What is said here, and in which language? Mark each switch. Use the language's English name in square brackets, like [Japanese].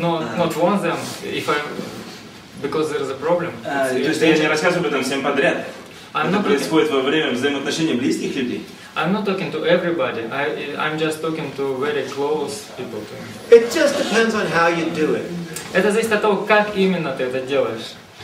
[English] not warn them, if I because there is a problem. [Russian] То есть я не рассказываю об этом всем подряд. Это происходит во время взаимоотношений близких людей. [English] I'm not talking to everybody. I'm just talking to very close people to me. It just depends on how you do it. [Russian] Это зависит от того, как именно ты это делаешь.